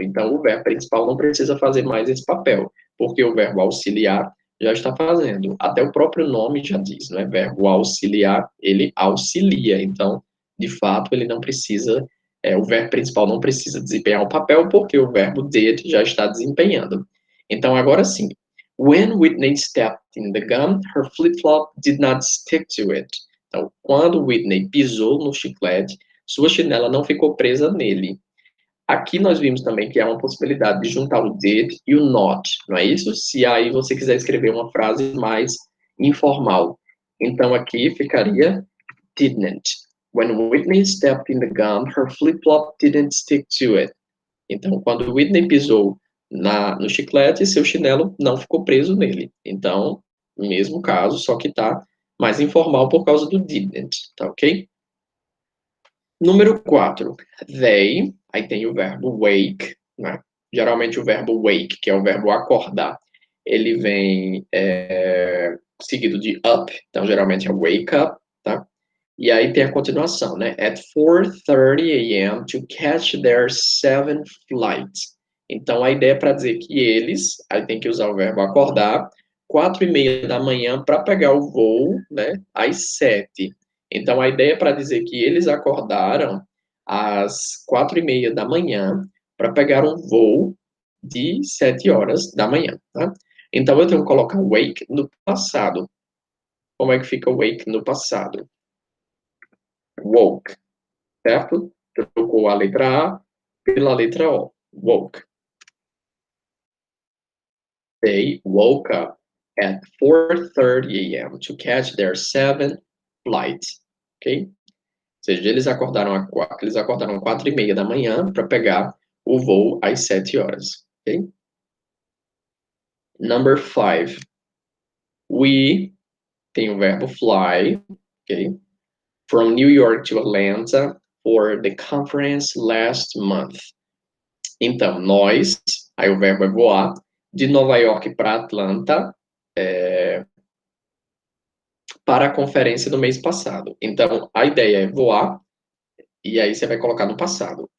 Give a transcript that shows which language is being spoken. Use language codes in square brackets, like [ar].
[pt] Então o verbo principal não precisa fazer mais esse papel, porque o verbo auxiliar já está fazendo. Até o próprio nome já diz, não é? Verbo auxiliar, ele auxilia. Então, de fato, ele não precisa, o verbo principal não precisa desempenhar o papel, porque o verbo did já está desempenhando. Então, agora sim. [en] When Whitney stepped in the gum, her flip-flop did not stick to it. [pt] Então, quando Whitney pisou no chiclete, sua chinela não ficou presa nele. Aqui nós vimos também que há uma possibilidade de juntar o did e o not, não é isso? Se aí você quiser escrever uma frase mais informal. Então aqui ficaria didn't. [en] When Whitney stepped in the gum, her flip-flop didn't stick to it. [pt] Então, quando Whitney pisou no chiclete, seu chinelo não ficou preso nele. Então, mesmo caso, só que tá mais informal por causa do didn't, tá ok? Número 4, they, aí tem o verbo wake, né? Geralmente o verbo wake, que é o verbo acordar, ele vem seguido de up, então geralmente é wake up, tá? E aí tem a continuação, né? [en] At 4:30 a.m. to catch their seventh flight. [pt] Então a ideia é para dizer que eles, aí tem que usar o verbo acordar, 4:30 da manhã para pegar o voo, né? Às 7. Então a ideia é para dizer que eles acordaram às 4:30 da manhã para pegar um voo de 7 horas da manhã, tá? Então eu tenho que colocar wake no passado. Como é que fica wake no passado? Woke, certo? Trocou a letra A pela letra O. [en] Woke. They woke up at 4:30 a.m. to catch their seventh flight. [pt] Ok? Ou seja, eles acordaram 4:30 da manhã para pegar o voo às 7 horas. [en] Ok? Number 5. [pt] We tem o verbo fly, ok? [en] From New York to Atlanta for the conference last month. [pt] Então, nós, aí o verbo é voar, de Nova York para Atlanta, para a conferência do mês passado. Então, a ideia é voar, e aí você vai colocar no passado.